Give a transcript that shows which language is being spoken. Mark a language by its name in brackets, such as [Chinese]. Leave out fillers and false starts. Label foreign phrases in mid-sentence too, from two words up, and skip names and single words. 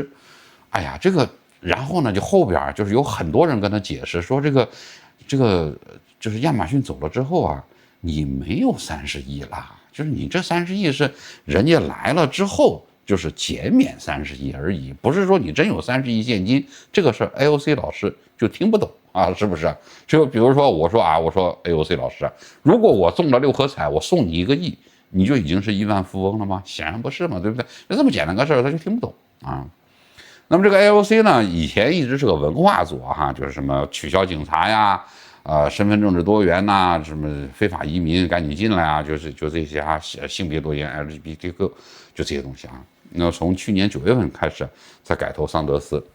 [Chinese] 哎呀，這個，然後呢，就後邊就是有很多人跟他解釋說，這個就是亞馬遜走了之後啊，你沒有30億啦，就是你這30億是人家來了之後就是減免30億而已，不是說你真有30億現金。這個事 AOC 老師就聽不懂啊，是不是？就比如說我說 AOC 老師，如果我中了6合彩，我送你1個億，你就已經是億萬富翁了嗎？顯然不是嘛，對不對？就這麼簡單個事兒，他就聽不懂啊。那麼這個 AOC 呢，以前一直是個文化左哈，就是什麼取消警察呀，身份政治多元吶，什麼非法移民趕緊進來啊，就這些啊，性別多元 LGBTQ 就這些東西啊。那從去年9月份開始才改投桑德斯。